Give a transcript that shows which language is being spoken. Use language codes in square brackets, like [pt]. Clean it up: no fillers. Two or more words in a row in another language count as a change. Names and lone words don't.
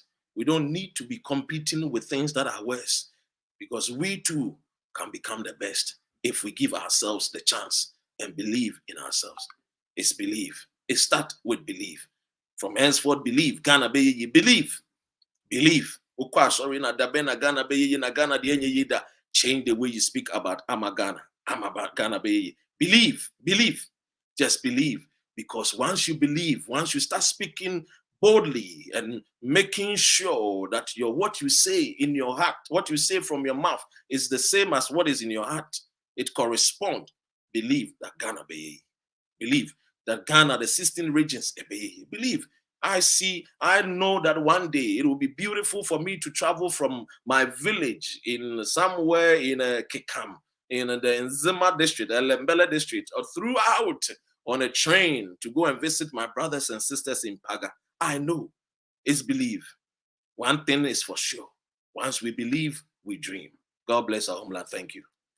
[en] We don't need to be competing with things that are worse, because we too can become the best if we give ourselves the chance and believe in ourselves. It's believe. It starts with belief. From henceforth, believe. Ghana be ye, believe. Believe. Sorry, na dabena Ghana be ye, na Ghana di enye yida. Change the way you speak about Ghana. I'm about Ghana be ye. Believe. Believe. Just believe. Because once you believe, once you start speaking boldly and making sure that what you say in your heart, what you say from your mouth is the same as what is in your heart, it corresponds. Believe that Ghana be. Believe that Ghana, the 16 regions, believe. I know that one day it will be beautiful for me to travel from my village in somewhere in Kekam, in the Nzima district, Lembele district, or throughout on a train to go and visit my brothers and sisters in Paga. I know. It's believe. One thing is for sure. Once we believe, we dream. God bless our homeland. Thank you.